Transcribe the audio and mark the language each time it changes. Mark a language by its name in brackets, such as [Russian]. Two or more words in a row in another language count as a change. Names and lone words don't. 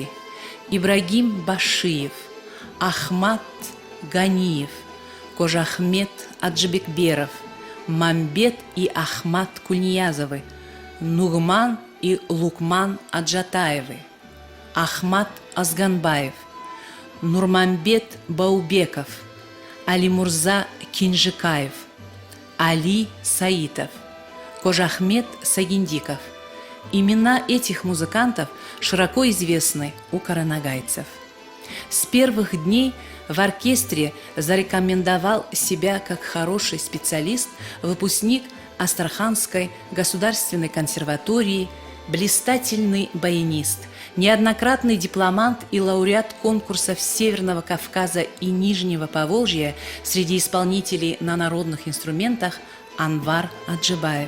[Russian] Ибрагим Башиев, Ахмат Ганиев, Кожахмет Аджибекберов, Мамбет и Ахмат Кульниязовы, Нугман и Лукман Аджатаевы, Ахмат Азганбаев, Нурмамбет Баубеков, Алимурза Кинжикаев, Али Саитов, Кожахмет Сагиндиков. Имена этих музыкантов широко известны у каранагайцев. С первых дней в оркестре зарекомендовал себя как хороший специалист выпускник Астраханской государственной консерватории, блистательный баянист, неоднократный дипломант и лауреат конкурсов Северного Кавказа и Нижнего Поволжья среди исполнителей на народных инструментах Анвар Аджибаев.